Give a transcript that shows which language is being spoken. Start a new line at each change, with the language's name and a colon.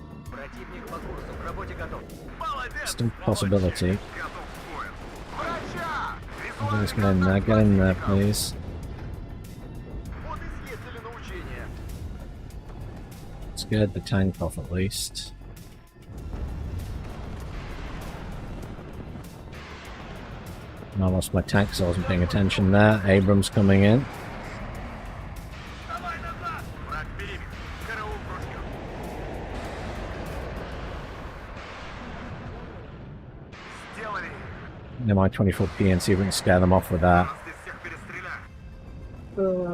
Russian: Противник по курсу, к работе готов.
English: Still a possibility.
Russian: Готов к бою. Врача!
English: Let's get in there, please.
Russian: Вот и съездили на учения.
English: Scared the tank off at least. I lost my tank because I wasn't paying attention there. Abrams coming in.
Russian: Давай назад! Враг в периметре. Караул в ружье. Сделали.
English: MI-24P and see if we can scare them off with that.
Russian: Нас здесь всех перестреляют.